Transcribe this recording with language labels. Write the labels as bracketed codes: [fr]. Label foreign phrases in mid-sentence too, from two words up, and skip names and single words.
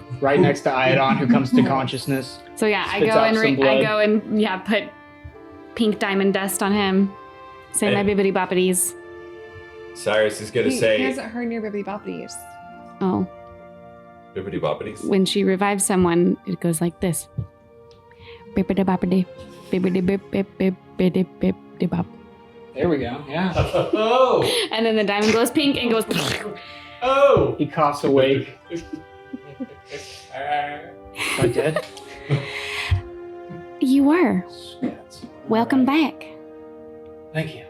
[en] Right next to Iodine, who comes to consciousness. So yeah, I Spits go out and some blood. put pink diamond dust on him. Say my Hey. bibbity boppities. Cyrus is gonna He say, hasn't heard your bibbity boppities. Oh, bibbity boppity. when she revives someone, it goes like this. Bibbity boppity, bibbity bip bip bip bibbity bip de bop. There we go. Yeah. Oh! And then the diamond glows pink and goes. Oh! He coughs awake. Am I dead? You were. Yes. Welcome back. Thank you.